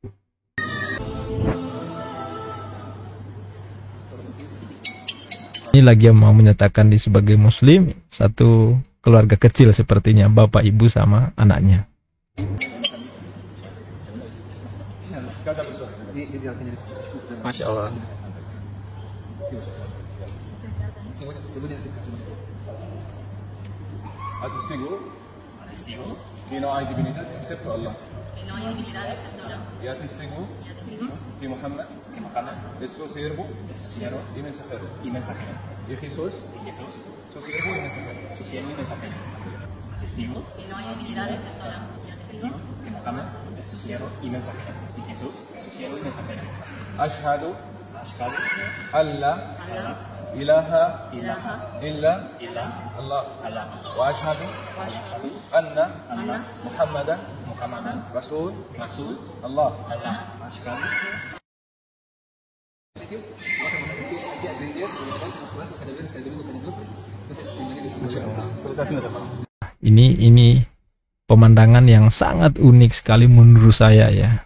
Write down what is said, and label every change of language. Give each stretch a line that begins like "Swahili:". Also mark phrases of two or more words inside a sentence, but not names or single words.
Indonesian: Ini lagi yang mau menyatakan di sebagai muslim, satu keluarga kecil sepertinya, bapak, ibu, sama anaknya.
Arabic: ما شاء الله.
Spanish: Atestigo que no hay divinidad excepto Allah. Y atestigo que Muhammad es su siervo y mensajero. Y Jesús su siervo y mensajero. Testigo que no hay divinidad excepto Allah. Y atestigo que Muhammad es su siervo y mensajero. Y Jesús su siervo y mensajero.
Arabic: أشهد أن لا إله إلا الله. وأشهد أن محمدا رسول الله.
Indonesian: Ini pemandangan yang sangat unik sekali menurut saya ya.